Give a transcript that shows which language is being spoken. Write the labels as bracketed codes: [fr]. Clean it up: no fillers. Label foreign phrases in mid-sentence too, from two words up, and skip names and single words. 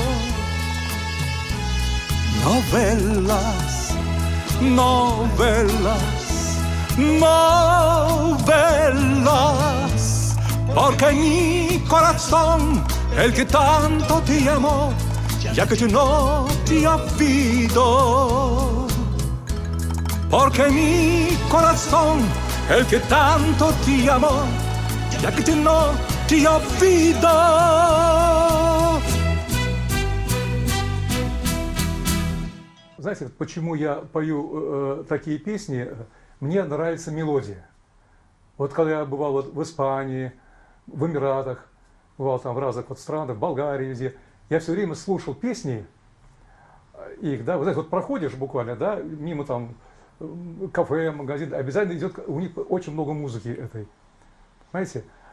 [es] Novelas, novelas, novelas, porque mi corazón, el que tanto te amó, ya que yo no te olvido. Porque mi corazón, el que tanto te amó, ya que yo no te olvido. [ru] Знаете, почему я пою такие песни? Мне нравится мелодия. Вот когда я бывал вот в Испании, в Эмиратах, бывал там в разных вот странах, в Болгарии, везде, я все время слушал песни их, да, вот знаете, вот проходишь буквально, да, мимо там кафе, магазин, обязательно идет, у них очень много музыки этой, понимаете?